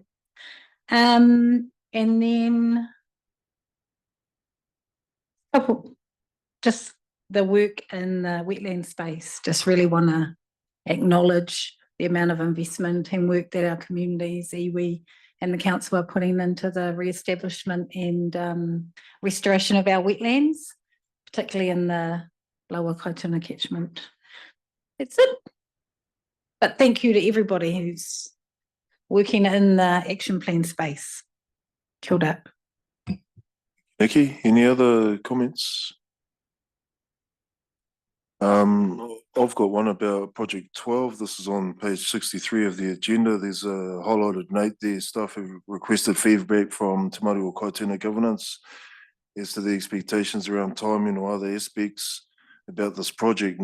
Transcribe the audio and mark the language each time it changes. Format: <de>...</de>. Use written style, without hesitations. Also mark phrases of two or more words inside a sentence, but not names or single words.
<en>And then just the work in the wetland space, just really want to acknowledge the amount of investment and work that our communities, iwi and the council are putting into the re-establishment and restoration of our wetlands, particularly in the lower Kaituna catchment. That's it. But thank you to everybody who's working in the action plan space.</en> <mi>Kia ora.</mi> <en>Nikki, any other comments? I've got one about Project 12. This is on page 63 of the agenda. There's a highlighted note there. Staff have requested feedback from Te Maru o Kaituna governance as to the expectations around timing or other aspects about this project.</en>